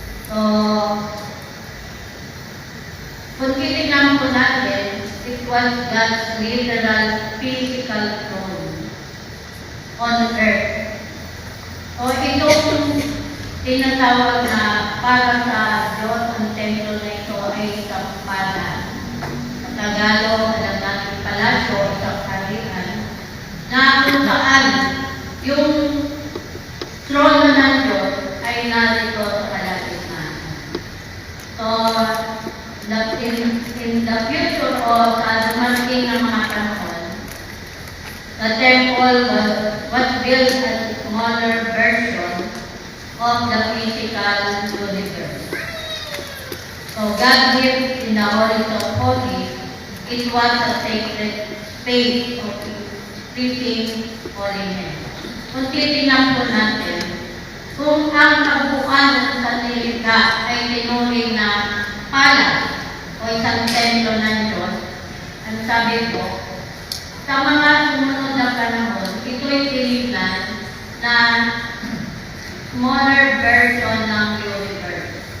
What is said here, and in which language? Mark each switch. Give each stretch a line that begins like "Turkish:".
English: So,
Filipino: kung titignan po natin,
English: it was God's literal physical throne on earth.
Filipino: So, itong tinatawag na para sa Diyos ang templo na ito ay isang palace. Sa Tagalog, alam natin palasyo, isang kaharian, na kung saan yung trono ng Diyos ay narito sa kalagitnaan.
English: So, in the future
Filipino: o sa dumating ng mga panahon,
English: the temple was built as a smaller version of the physical universe. So God lived in the Holies of Holies. It was a sacred space of preaching holiness.
Filipino: Kung titignan po natin, kung ang kabuuan ng sanlilikha ay tinuring na palace o isang templo ng Diyos, ang sabi ko, sa mga sumunod na panahon, ito'y tinignan na smaller version ng universe.